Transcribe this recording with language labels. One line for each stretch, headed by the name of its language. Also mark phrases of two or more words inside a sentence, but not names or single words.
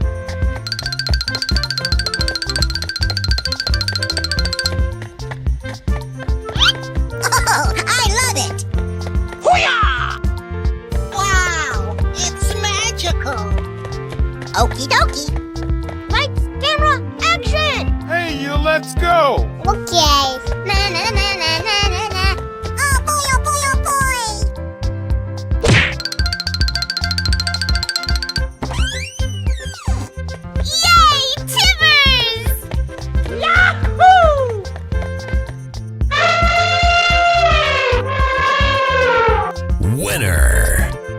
English: Oh, I love it! Wow, it's magical! Okie dokie. Lights, camera, action! Hey, you, let's go! Okay. Na na na na na na na. Oh boy, oh boy, oh boy! Yay, Timbers! Yahoo! Winner.